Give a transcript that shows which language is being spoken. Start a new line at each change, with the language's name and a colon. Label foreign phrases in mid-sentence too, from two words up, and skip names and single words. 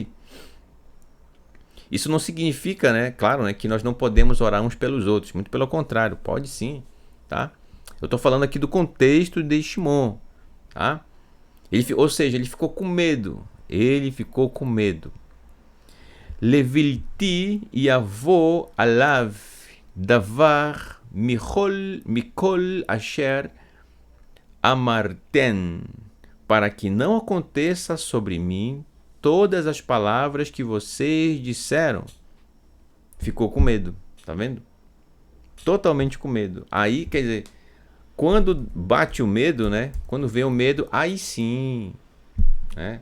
Portuguese: Isso não significa, né, claro, né, que nós não podemos orar uns pelos outros, muito pelo contrário, pode sim, tá? Eu estou falando aqui do contexto de Shimon, tá? Ou seja, ele ficou com medo. Ele ficou com medo.
Hebrew: לבלתי יבוא עליו דבר מכל אשר אמרתן,
Portuguese: para que não aconteça sobre mim todas as palavras que vocês disseram. Ficou com medo, tá vendo? Totalmente com medo. Aí, quer dizer, quando bate o medo, né? Quando vem o medo, aí sim, né?